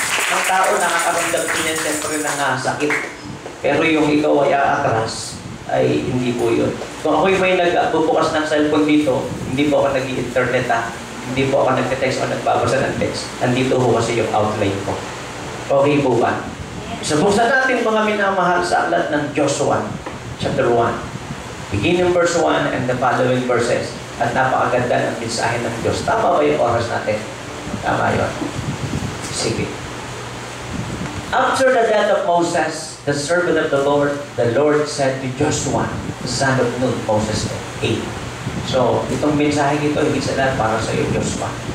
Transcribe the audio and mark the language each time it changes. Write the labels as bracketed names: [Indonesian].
[Filipino] Ang tao nakakaramdam din yan siyempre ng sakit. Pero yung ikaw ay aatras, ay hindi po yun. Kung ako'y may nagbubukas ng cellphone dito, hindi po ako nag-i-internet hindi po ako nag-text o nagbabasa ng text. Nandito po kasi yung outline ko. Okay po ba? So, buksan natin mga minamahal sa aklat ng Joshua, chapter 1. [English] Beginning verse 1 and the following verses. [Filipino] At napakaganda ng mensahe ng Diyos. Tama ba yung oras natin? Tama yun. Sige. [English] After the death of Moses, the servant of the Lord said to Joshua, the son of Nun, Moses' aide. [Filipino] So, itong mensahe ito, hindi sila para sa iyo, Joshua.